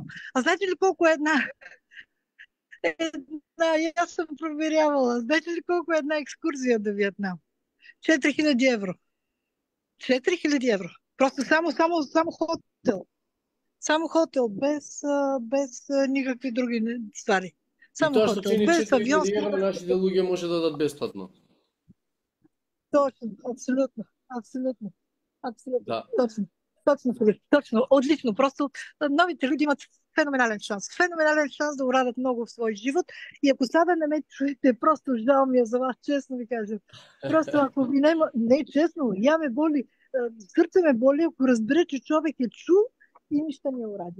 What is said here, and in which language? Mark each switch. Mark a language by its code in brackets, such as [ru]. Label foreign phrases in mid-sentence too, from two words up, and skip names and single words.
[bg] А знаете ли колко е една, аз съм проверявала. Знаете ли колко е една екскурзия до Виетнам? 4000 евро. 4000 евро. Просто само хотел. Само хотел, без никакви други ствари. Само [mk] и тоа што хотел, чини без авион. 4000 евро нашите луѓе може да дадат бесплатно. [bg] Точно, абсолютно. Абсолютно. Абсолютно. Да. Точно, Филип, точно. Отлично. Просто новите люди имат феноменален шанс. Феноменален шанс да урадат много в свой живот. И ако сега не ме чуете, просто жал ми е за вас, честно ви кажа. Просто ако ви няма... Не, честно, я ме боли, сърце ме боли, ако разбере, че човек е чул и нищо не уради.